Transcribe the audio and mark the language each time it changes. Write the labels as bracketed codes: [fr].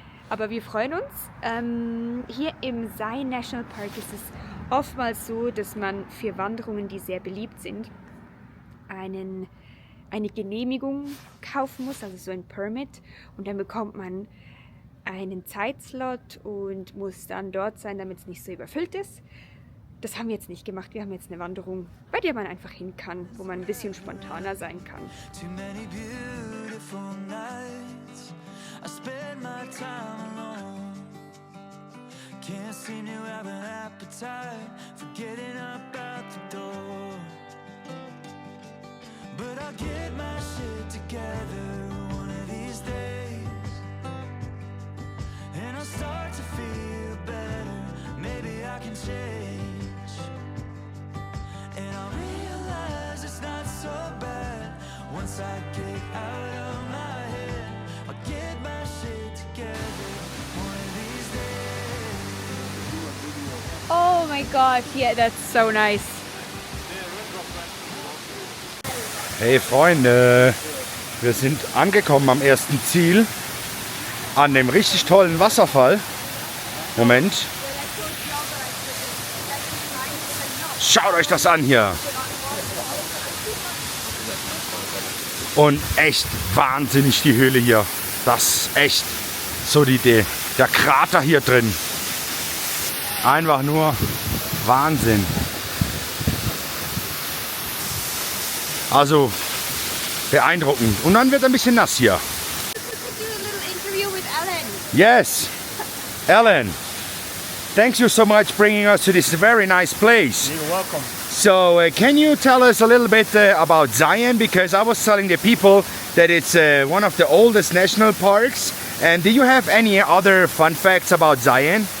[de] Aber wir freuen uns. Hier im Zion National Park ist es oftmals so, dass man für Wanderungen, die sehr beliebt sind, eine Genehmigung kaufen muss, also so ein Permit. Und dann bekommt man einen Zeitslot und muss dann dort sein, damit es nicht so überfüllt ist. Das haben wir jetzt nicht gemacht. Wir haben jetzt eine Wanderung, bei der man einfach hin kann, wo man ein bisschen spontaner sein kann. [en] Too many beautiful nights I spend my time alone. Can't seem to have an appetite for getting up out the door. But I'll get my shit together one of these days, and I'll start to feel better. Maybe I can change, and I'll realize it's not so bad once I get out of my head. I'll get my shit together one of these days. Oh my gosh, yeah, that's so nice. [de] Hey Freunde, wir sind angekommen am ersten Ziel, an dem richtig tollen Wasserfall. Moment. Schaut euch das an hier. Und echt wahnsinnig die Höhle hier. Das ist echt so der Krater hier drin. Einfach nur Wahnsinn. Also beeindruckend. Und dann wird ein bisschen nass hier. [en] Yes, Alan. Thank you so much bringing us to this very nice place. You're welcome. So can you tell us a little bit about Zion? Because I was telling the people that it's one of the oldest national parks. And do you have any other fun facts about Zion?